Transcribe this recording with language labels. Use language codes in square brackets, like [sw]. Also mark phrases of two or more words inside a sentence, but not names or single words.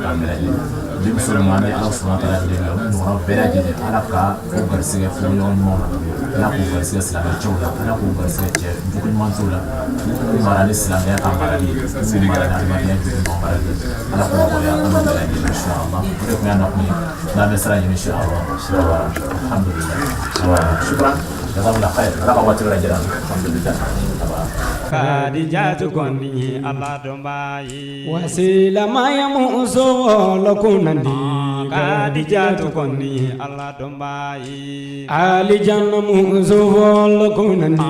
[bm] k'an bɛɛ lajɛlen denmuso ninnu an bɛ Ala [ar] سبحانه وتعالى [bm] deli la olu ɲɔgɔnnaw bɛɛ lajɛlen Ala ka o garisɛgɛ furuɲɔgɔn ɲumanw na Ala k'o garisɛgɛ silamɛcɛw la Ala k'o garisɛgɛ cɛ jugu ɲuman t'o la minnu mara ni silamɛya ka marali ye minnu mara ni adamadenya jugu ɲuman marali ye Ala k'o nɔgɔya an bɛɛ lajɛlen inshallah o de tun y'a nakun ye n'an bɛ sira ɲini inshallah [ar] الحمد لله شكرا جزاكم الله خير [bm] Ala ka waati wɛrɛ jira an na alhamdulilayi Kadijatu kɔni Ala dɔnbaa ye wasilamaya muso wɔlɔkunandi Kadijatu kɔni Ala dɔnbaa ye alijanna muso wɔlɔkunandi